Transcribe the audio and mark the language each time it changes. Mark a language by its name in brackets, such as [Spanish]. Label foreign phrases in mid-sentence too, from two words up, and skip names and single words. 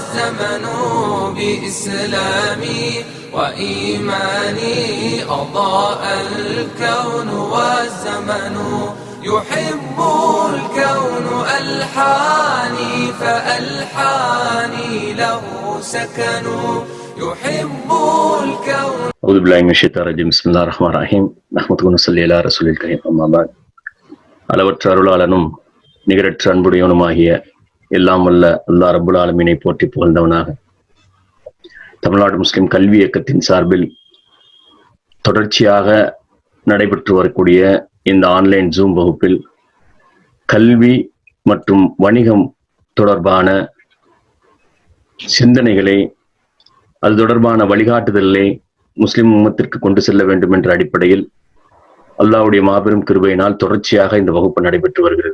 [Arabic] الزمن بإسلامي وإيماني أضاء الكون والزمن يحب الكون ألحاني فألحاني له سكن يحب الكون. أعوذ بالله من الشيطان الرجيم. بسم الله الرحمن الرحيم. نحمده ونصلي على رسول الكريم. أما بعد. [Tamil] அளவற்ற அருளாளனும் நிகரற்ற அன்புடையவனுமாகிய எல்லாம் வல்ல அல்லாஹ் [Arabic] رب العالمين [Tamil] போற்றி புகழ்ந்தவனாக தமிழ்நாடு முஸ்லிம் கல்வி இயக்கத்தின் சார்பில் தொடர்ச்சியாக நடைபெற்று வரக்கூடிய இந்த [English] online Zoom [Tamil] வகுப்பில் கல்வி மற்றும் வணிகம் தொடர்பான சிந்தனைகளை, அது தொடர்பான வழிகாட்டுதலை முஸ்லிம் உம்மத்திற்கு கொண்டு செல்ல வேண்டும் என்ற அடிப்படையில் அல்லாஹ்வுடைய மாபெரும் கிருபையினால் தொடர்ச்சியாக இந்த வகுப்பு நடைபெற்று வருகிறது.